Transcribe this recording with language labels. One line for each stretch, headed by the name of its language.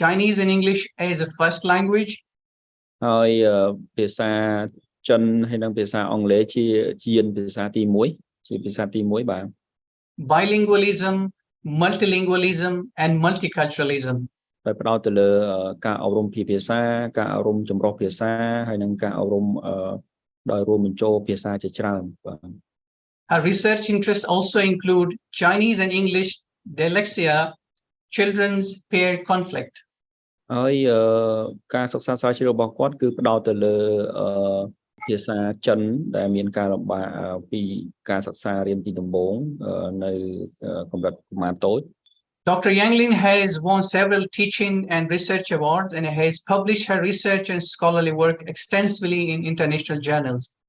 English: Chinese and English as a first language.
Khmer: ហើយភាសាចិនហើយនិងភាសាអង់គ្លេសជាភាសាទី1ជាភាសាទី1បាទ
English: bilingualism, multilingualism, and multiculturalism.
Khmer: ដោយផ្ដោតទៅលើការអប់រំភាសាការអប់រំចម្រុះភាសាហើយនិងការអប់រំដោយរួមបញ្ចូលភាសាជាច្រើនបាទ
English: Her research interests also include Chinese and English dyslexia, children's peer conflict.
Khmer: ហើយការសិក្សាស្រាវជ្រាវរបស់គាត់គឺផ្ដោតទៅលើភាសាចិនដែលមានការលំបាកពីការសិក្សារៀនពីដំបូងនៅកម្រិតកុមារតូច
English: Dr. Yang Ling has won several teaching and research awards and has published her research and scholarly work extensively in international journals.